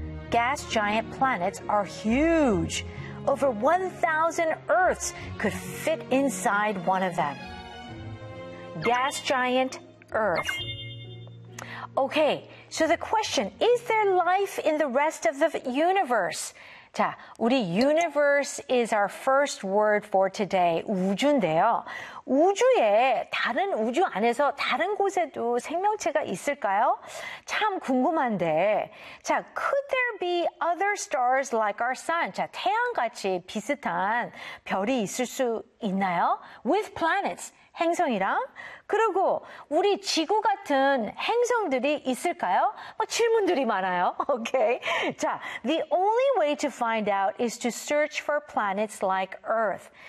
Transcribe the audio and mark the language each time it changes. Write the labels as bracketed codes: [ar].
[en] Gas giant planets are huge. Over 1,000 Earths could fit inside one of them. Gas giant Earth. Okay, so the question, is there life in the rest of the universe? [ko] 자, 우리 [en] universe is our first word for today. [ko] 우주인데요. 우주에 다른 우주 안에서 다른 곳에도 생명체가 있을까요? 참 궁금한데. [en] 자, could there be other stars like our sun? [ko] 자, 태양같이 비슷한 별이 있을 수 있나요? [en] With planets, [ko] 행성이랑. 그리고 우리 지구 같은 행성들이 있을까요? 뭐 질문들이 많아요. [en] Okay. 자, the only way to find out is to search for planets like Earth.